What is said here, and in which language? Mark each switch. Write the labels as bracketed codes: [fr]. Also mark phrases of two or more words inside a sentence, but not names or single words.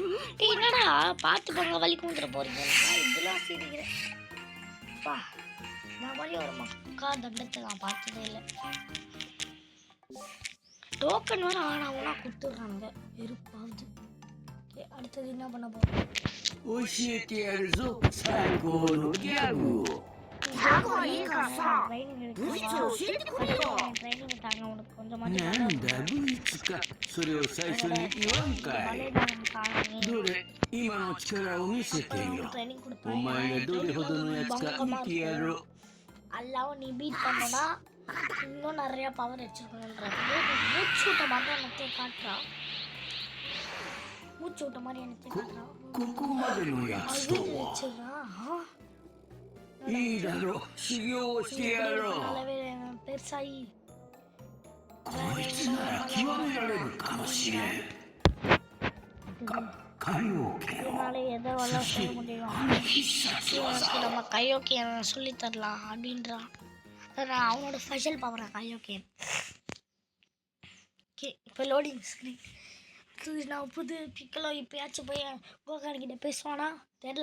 [ta] என்னடா பார்த்து போங்க வலிக்கு வந்துட போறீங்கன்றா. இதெல்லாம் சிரிக்கிறேன். பா இந்த மாதிரி ஒரு மக்கா தண்டத்தை நான் பார்த்ததே இல்லை. டோக்கன் வர ஆனாவுன்னா கொடுத்துட்றாங்க. வெறுப்பாவது. அடுத்தது என்ன பண்ண போறோம்? [ja] 教えてやるぞ最高のギャグを。なんだブイツか、それを最初に言わんかい。どれ今の力を見せてよ。お前がどれほどのやつか見てやろう。 [ta] அல்லாவும் நீ பீட் பண்ணனா இன்னும் நிறைய பவர் வச்சிருக்கணுன்றது. மூச்சூட்ட மாதிரி எனக்கு காட்டுறான். மூச்சூட்ட மாதிரி எனக்கு காட்டுறான். [ja] ここまでのやつとは。いいだろう、修行をしてやろう。 [ta] பெருசாயி [ja] こいつなら極められるかもしれん。 [ta] இதனால எதை வேணா செய்ய முடியும். நம்ம கையோக்கியன் சொல்லி தரலாம் அப்படின்றான். அவனோட ஸ்பெஷல் பவரா கையோக்கியன். ஓகே இப்போ [en] loading screen. [ta] நான் புது பிக்கலோ இப்போயாச்சும் போய் கோகான்கிட்ட பேசுவானா தெரில.